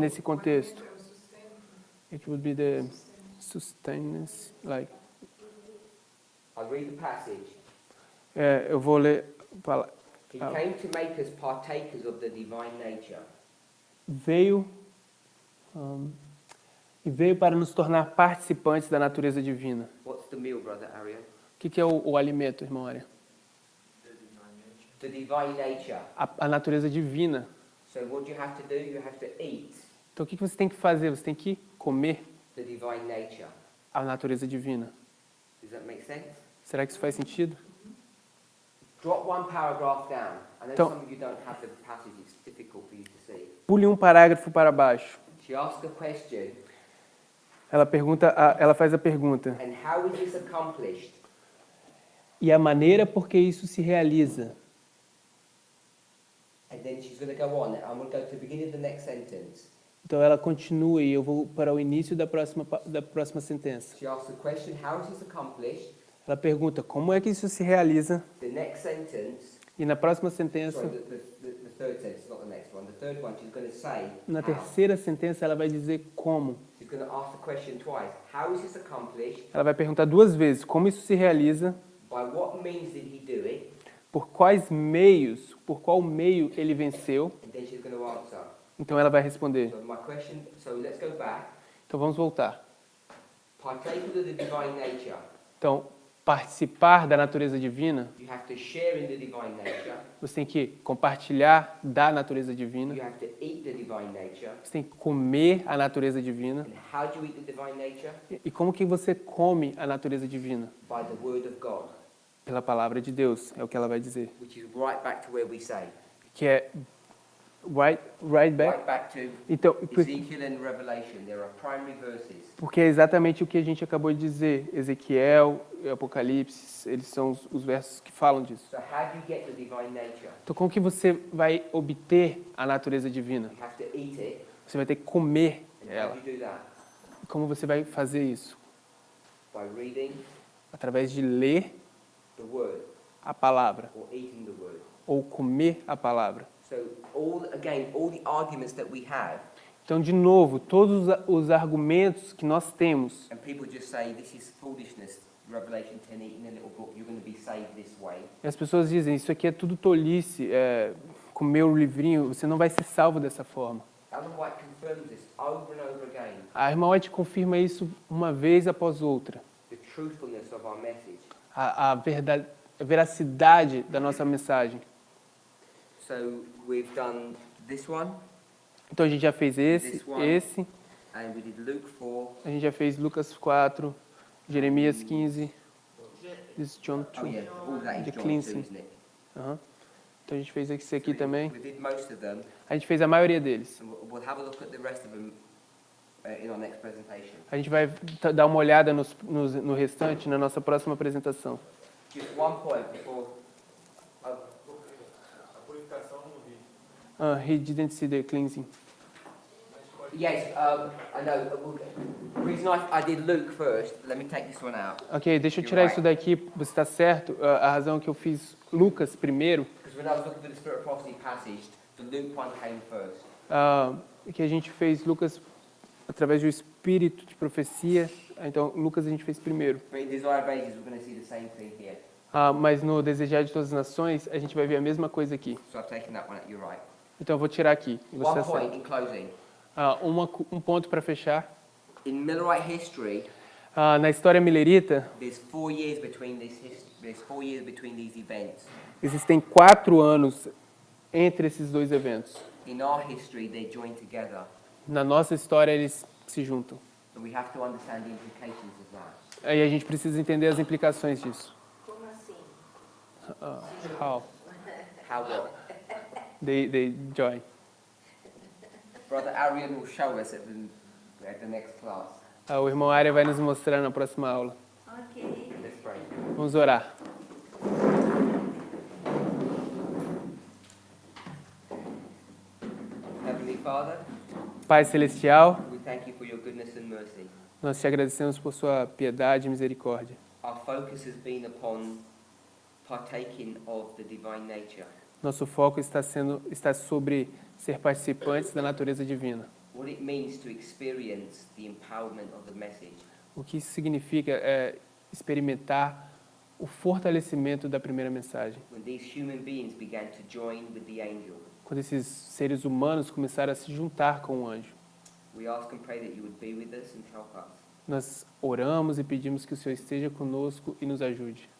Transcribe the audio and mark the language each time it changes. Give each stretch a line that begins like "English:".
Portuguese: nesse contexto?
English: It would be the sustenance, like. I'll read the passage.
Portuguese: Eu vou ler.
English: He came to make us partakers of the divine nature.
Portuguese: Veio E veio para nos tornar participantes da natureza divina.
English: What's the meal, Brother Arian?
Portuguese: O que é o alimento, irmão Arian?
English: The divine nature.
Portuguese: A natureza divina.
English: So what do you have to do? You have to eat
Portuguese: Então o que você tem que fazer? Você tem que comer
English: the divine nature.
Portuguese: a natureza divina.
English: Does that make sense?
Portuguese: Será que isso faz sentido?
English: Drop one paragraph down. I know
Portuguese: Então-
English: some of you don't have the passage, it's difficult for you to see.
Portuguese: Pule um parágrafo para baixo.
English: She asks a question,
Portuguese: Ela faz a pergunta.
English: and how is this accomplished?
Portuguese: E a maneira por que isso se realiza?
English: And then she's going to go on. I'm going to go to the beginning of the next sentence.
Portuguese: Então ela continua e eu vou para o início da próxima sentença.
English: She asks the question, how is this accomplished?
Portuguese: Ela pergunta como é que isso se realiza?
English: The next sentence,
Portuguese: E na próxima sentença,
English: sorry, the third sentence, not the next one. The third one, she's going to say,
Portuguese: na
English: how.
Portuguese: terceira sentença, ela vai dizer como.
English: She's going to ask the question twice. How is this accomplished?
Portuguese: Ela vai perguntar duas vezes como isso se realiza,
English: By what means did he do it?
Portuguese: por quais meios, por qual meio ele venceu.
English: And then she's going to answer.
Portuguese: Então ela vai responder.
English: So my question, so let's go back.
Portuguese: Então vamos voltar.
English: Partake of the divine nature.
Portuguese: Então, participar da natureza divina,
English: You have to share in the divine nature.
Portuguese: você tem que compartilhar da natureza divina,
English: You have to eat the divine nature.
Portuguese: você tem que comer a natureza divina.
English: And how do you eat the divine nature?
Portuguese: E como que você come a natureza divina?
English: By the word of God,
Portuguese: Pela palavra de Deus, é o que ela vai dizer.
English: which is right back to where we say.
Portuguese: Que é
English: right back. Right back to
Portuguese: Então,
English: Ezekiel and Revelation. There are primary verses.
Portuguese: porque é exatamente o que a gente acabou de dizer. Ezequiel e Apocalipse, eles são os versos que falam disso.
English: So how do you get the divine nature?
Portuguese: Então, como que você vai obter a natureza divina?
English: You have to eat it.
Portuguese: Você vai ter que comer
English: And how
Portuguese: ela.
English: do you do that?
Portuguese: Como você vai fazer isso?
English: By reading
Portuguese: Através de ler
English: the word
Portuguese: a palavra
English: or eating the word.
Portuguese: ou comer a palavra.
English: So all the arguments that we have,
Portuguese: Então, de novo, todos os argumentos que nós temos,
English: and people just say this is foolishness. Revelation 10, eating a little book, you're going to be saved this way.
Portuguese: e as pessoas dizem, isso aqui é tudo tolice, comer o livrinho, você não vai ser salvo dessa forma.
English: Ellen White confirms this over and over again.
Portuguese: A irmã White confirma isso uma vez após outra.
English: The truthfulness of our message.
Portuguese: A verdade, a veracidade da nossa mensagem.
English: So we've done this one,
Portuguese: Então a gente já fez esse,
English: and we did Luke 4.
Portuguese: a gente já fez Lucas 4, Jeremias 15,
English: this John 2. Oh yeah, all that is The John 2, cleansing. isn't it? Aham.
Portuguese: Então a gente fez esse aqui também.
English: We did most of them,
Portuguese: A gente fez a maioria deles.
English: and we'll have a look at the rest of them in our next presentation.
Portuguese: A gente vai dar uma olhada no restante na nossa próxima apresentação.
English: Just one point before. He didn't see the cleansing. Yes, I know. The reason I did Luke first, let me take this one out.
Portuguese: Ok, deixa eu tirar isso daqui, você está certo. A razão que eu fiz Lucas primeiro,
English: Because when I was looking for the Spirit of Prophecy passage, the Luke one came first.
Portuguese: que a gente fez Lucas através do Espírito de Profecia. Então, Lucas a gente fez primeiro.
English: But in Desire of Ages, we're going to see the same thing here.
Portuguese: Mas no Desejar de Todas as Nações, a gente vai ver a mesma coisa aqui.
English: So I've taken that one out, you're right.
Portuguese: Então, eu vou tirar aqui. E você
English: One
Portuguese: está
English: point
Portuguese: certo.
English: in closing.
Portuguese: Um ponto para fechar.
English: In Millerite history,
Portuguese: Na história milerita,
English: there's 4 years between these events.
Portuguese: existem 4 anos entre esses dois eventos.
English: In our history, they join together.
Portuguese: Na nossa história, eles se juntam.
English: And we have to understand the implications of that.
Portuguese: Aí a gente precisa entender as implicações disso. Como assim?
English: How How what? they join. Brother Arian will show us at the next class.
Portuguese: O irmão Ária vai nos mostrar na próxima aula. Ok.
English: Let's pray.
Portuguese: Vamos orar.
English: Heavenly Father,
Portuguese: Pai Celestial,
English: we thank you for your goodness and mercy.
Portuguese: nós te agradecemos por sua piedade e misericórdia.
English: Our focus has been upon partaking of the divine nature.
Portuguese: Nosso foco está sobre ser participantes da natureza divina.
English: What it means to experience the empowerment of the message.
Portuguese: O que isso significa é experimentar o fortalecimento da primeira mensagem.
English: When these human beings began to join with the angel.
Portuguese: Quando esses seres humanos começaram a se juntar com o anjo.
English: We ask and pray that you would be with us and help us,
Portuguese: Nós oramos e pedimos que o Senhor esteja conosco e nos ajude.